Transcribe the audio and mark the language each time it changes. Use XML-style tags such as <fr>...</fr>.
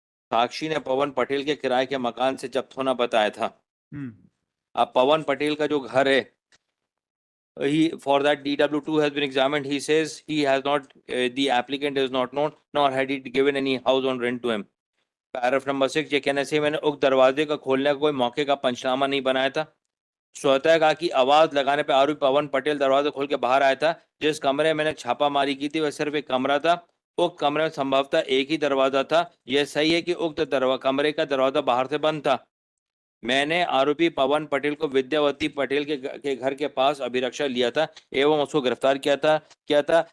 <hi>साक्षी ने पवन पटेल के किराए के मकान से जब्त होना बताया था। अब पवन पटेल का जो घर है,</hi> <en>for that DW2 has been examined. He says he has not, the applicant is not known, nor had he given any house on rent to him.</en> <hi>Paragraph number 6, ये कहने से मैंने उक्त दरवाजे का खोलने का कोई मौके का पंचनामा नहीं बनाया था। स्वतः कहा कि आवाज लगाने पर आरोपी पवन पटेल दरवाजा खोल के बाहर आया था। जिस कमरे में मैंने छापामारी की थी वह सिर्फ एक कमरा था। उक्त कमरे में संभवतः एक ही दरवाजा था। यह सही है कि उक्त कमरे का दरवाजा बाहर से बंद था। मैंने आरोपी पवन पटेल को विद्यावती पटेल के घर के पास अभिरक्षा लिया था एवं उसको गिरफ्तार किया था।</hi>